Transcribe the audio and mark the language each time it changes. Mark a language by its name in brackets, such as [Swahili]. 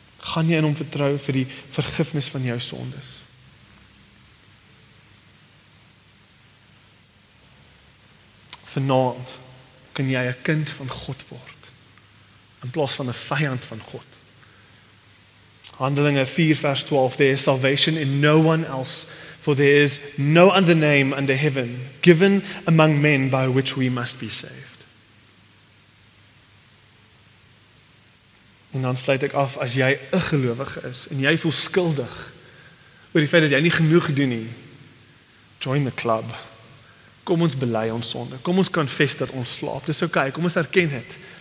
[Afrikaans] Gaan jy in hom vertrou vir die vergifnis van jou sondes? Vanaand kan jy 'n kind van God word, in plaas van 'n vyand van God. Handelinge 4 vers 12, [English] there is salvation in no one else, for there is no other name under heaven given among men by which we must be saved. [Afrikaans] En dan sluit ek af, as jy 'n gelowige is, en jy voel skuldig oor die feit dat jy nie genoeg doen nie, [English] join the club. [Afrikaans] Kom ons bely ons sonde, kom ons confess dat ons slaap, dis okay, kom ons erken dit.